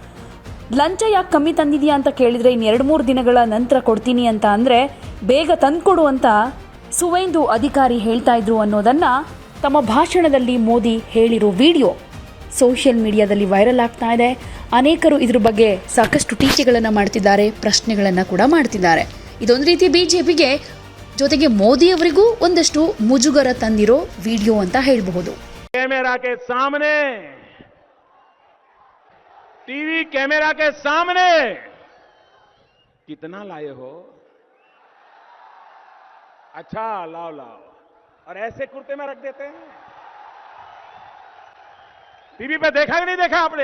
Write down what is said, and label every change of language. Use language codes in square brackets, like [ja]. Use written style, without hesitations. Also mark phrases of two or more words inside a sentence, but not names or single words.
[kn] ಲಂಚ ಯಾಕೆ ಕಮ್ಮಿ ತಂದಿದೆಯಾ ಅಂತ ಕೇಳಿದರೆ ಇನ್ನು 2-3 ದಿನಗಳ ನಂತರ ಕೊಡ್ತೀನಿ ಅಂತ ಅಂದರೆ ಬೇಗ ತಂದುಕೊಡು ಅಂತ ಸುವೇಂದು ಅಧಿಕಾರಿ ಹೇಳ್ತಾ ಇದ್ರು ಅನ್ನೋದನ್ನು ತಮ್ಮ ಭಾಷಣದಲ್ಲಿ ಮೋದಿ ಹೇಳಿರೋ ವಿಡಿಯೋ [en] social mediaದಲ್ಲಿ [kn] ವೈರಲ್ ಆಗ್ತಾ ಇದೆ. ಅನೇಕರು ಇದ್ರ ಬಗ್ಗೆ ಸಾಕಷ್ಟು ಟೀಕೆಗಳನ್ನು ಮಾಡ್ತಿದ್ದಾರೆ, ಪ್ರಶ್ನೆಗಳನ್ನು ಕೂಡ ಮಾಡ್ತಿದ್ದಾರೆ. ಇದೊಂದು ರೀತಿ ಬಿಜೆಪಿಗೆ ಜೊತೆಗೆ ಮೋದಿ ಅವರಿಗೂ ಒಂದಷ್ಟು ಮುಜುಗರ ತಂದಿರೋ ವಿಡಿಯೋ ಅಂತ ಹೇಳಬಹುದು. [hi] कैमरा के सामने, [en] TV camera [hi] के सामने कितना लाए हो? अच्छा लाओ लाओ, और ऐसे कुर्ते में रख देते हैं। टीवी पे देखा कि नहीं देखा आपने?